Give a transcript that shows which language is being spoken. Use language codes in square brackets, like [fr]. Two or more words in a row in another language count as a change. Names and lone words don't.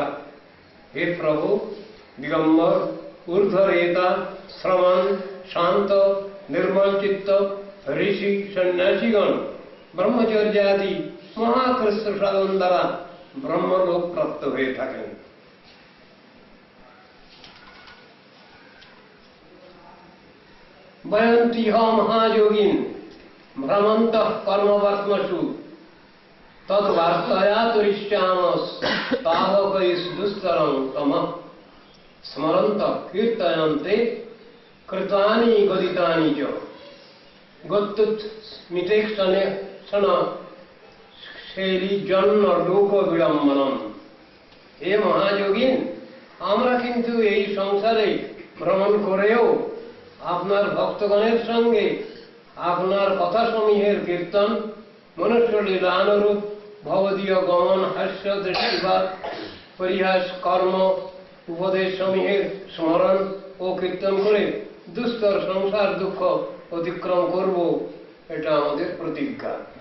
[bn] হে প্রভু, দিগম্বর ঊর্ধ্বরেতা শ্রমণ শান্ত নির্মল চিত্ত ঋষি সন্ন্যাসীগণ ব্রহ্মচর্যাদি মহাকৃষ্ণ সাধন দ্বারা ব্রহ্মলোক প্রাপ্ত হয়ে থাকেন। [sa] বয়ন্তি হ মহাযোগিন ভ্রমন্ত কর্মবর্ত্মসু তদ্বার্তয়া তুরিষ্যাম তাবকৈস দুস্তরং তম স্মরন্ত কীর্তয়ন্তে কৃতানি গদিতানি চ গত্যুৎ স্মিতেক্ষণে ক্ষণ শৈলী জন্ম লোক বিড়ম্বনম। [bn] হে মহাযোগিন, আমরা কিন্তু এই সংসারে ভ্রমণ করেও আপনার ভক্তগণের সঙ্গে আপনার কথাসমূহের কীর্তন, মনুষ্য লীলানুরূপ ভবদীয় গমন হাস্য দৃষ্টিপাত পরিহাস কর্ম উপদেশ সমূহের স্মরণ ও কীর্তন করে দুস্তর সংসার দুঃখ অতিক্রম করব, এটা আমাদের প্রতিজ্ঞা।